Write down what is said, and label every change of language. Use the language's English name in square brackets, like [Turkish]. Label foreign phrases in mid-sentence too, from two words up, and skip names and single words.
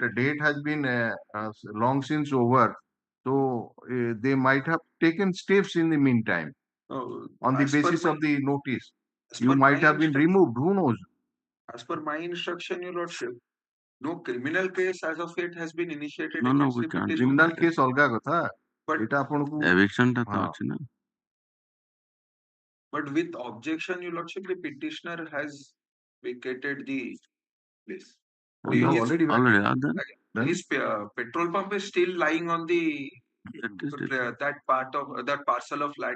[English] that date has been long since over. So they might have taken steps in the meantime on the as per basis my- of the notice. as You per might my have been instruction- removed. Who knows? As per my instruction, Your Lordship, no criminal case as of yet has been initiated No, against we the can't. petitioner. Criminal case [Odia] ଅଲଗା କଥା. [English] But [Odia] ଏଇଟା ଆପଣଙ୍କୁ Eviction ଟା ତ ହଁ. ଅଛି ନା. [English] But with objection, Your Lordship, the petitioner has vacated the place. you have His- already Already are there. Then? His petrol pump is still lying on the That is it. that part of that parcel of land.